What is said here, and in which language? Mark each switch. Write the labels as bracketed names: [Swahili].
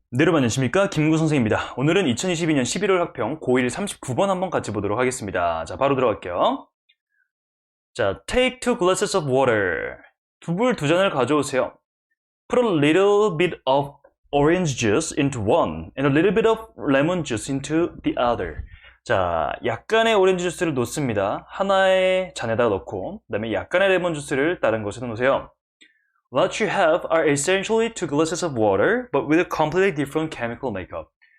[Korean] 네, 여러분 안녕하십니까? 김구 선생입니다. 오늘은 2022년 11월 학평 고1 39번 한번 같이 보도록 하겠습니다. 자, 바로 들어갈게요. [English] 자, take two glasses of water. [Korean] 두 잔을 가져오세요. [English] Put a little bit of orange juice into one and a little bit of lemon juice into the other. [Korean] 자, 약간의 오렌지 주스를 놓습니다. 하나의 잔에다가 넣고 그다음에 약간의 레몬 주스를 다른 곳에 넣으세요. [English] What you have are essentially two glasses of water, but with a completely different chemical makeup.